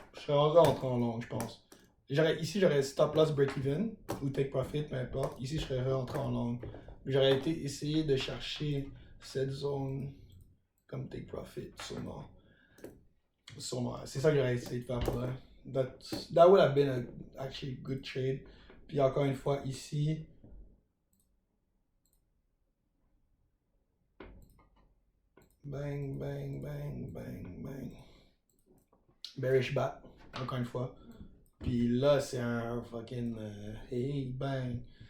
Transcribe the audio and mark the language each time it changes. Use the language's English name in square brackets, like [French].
[French] Je serais rentré en long, je pense. Ici, j'aurais stop loss break even ou take profit, peu importe. Ici, je serais rentré en long. J'aurais essayé de chercher cette zone comme take profit, sûrement. C'est ça que j'aurais essayé de faire pour là. [English] That would have been actually a good trade. [French] Puis encore une fois, ici, bang, bang, bang, bang, bang. Bearish bat, encore une fois. Puis là, c'est un fucking hey, bang.